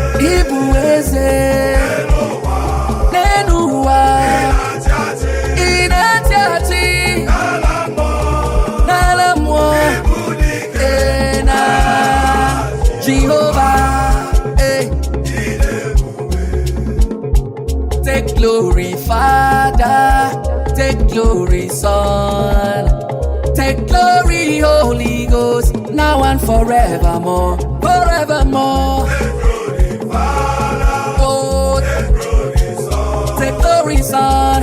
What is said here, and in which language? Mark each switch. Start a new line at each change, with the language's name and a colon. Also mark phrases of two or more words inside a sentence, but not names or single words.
Igbo: Ị bụ eze. N'elu ụwa. Ị na-achị achị. N'ala mmụọ. Ee, na Jehova. Ee.
English: Take glory, Father. Take glory, Son. Take glory, Holy Ghost, now and forevermore. Forevermore. Take glory, Father. Oh, Take glory, Son. take glory, Son.